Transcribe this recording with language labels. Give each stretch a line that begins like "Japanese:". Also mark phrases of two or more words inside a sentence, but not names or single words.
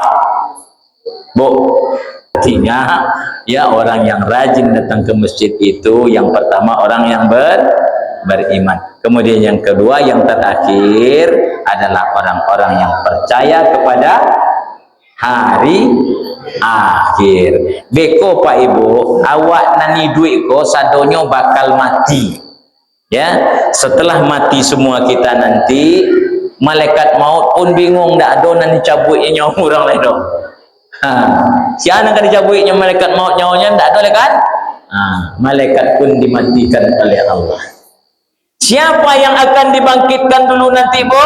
Indonesian: Bu, artinya ya orang yang rajin datang ke masjid itu yang pertama orang yang beriman. Kemudian yang kedua, yang terakhir adalah orang-orang yang percaya kepada hari akhir.
Minangkabau: Beko Pak Ibu, awak nani duit ko sadonyo bakal mati.
Indonesian: Ya, setelah mati semua kita nanti, malaikat maut pun bingung, ndak ada nan cabutnya nyawa orang lain dong. Siapa akan dicabutnya malaikat maut nyawanya, ndak ada kan? Malaikat pun dimatikan oleh Allah. Siapa yang akan dibangkitkan dulu nanti, Bu?